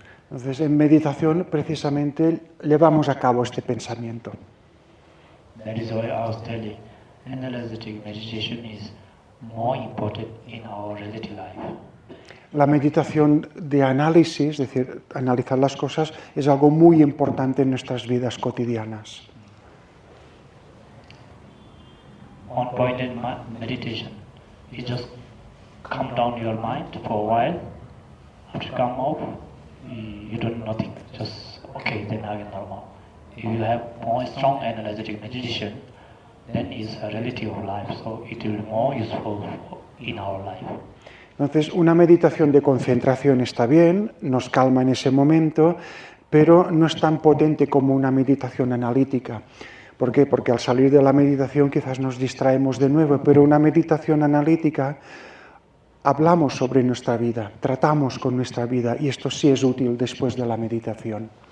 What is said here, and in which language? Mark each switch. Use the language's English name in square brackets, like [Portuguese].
[Spanish] Entonces, en meditación, precisamente, llevamos a cabo este pensamiento. [English] That is why I was telling, analytic meditation is more important in our relative life. [Spanish] La meditación de análisis, es decir, analizar las cosas, es algo muy importante en nuestras vidas cotidianas. [English] On point in meditation, you just calm down your mind for a while. After come off, you do nothing. Just okay, then again normal. If you have more strong analytic meditation, then it's a reality of life. So it will be more useful in our life. [Spanish] Entonces, una meditación de concentración está bien, nos calma en ese momento, pero no es tan potente como una meditación analítica. ¿Por qué? Porque al salir de la meditación quizás nos distraemos de nuevo, pero una meditación analítica hablamos sobre nuestra vida, tratamos con nuestra vida, y esto sí es útil después de la meditación.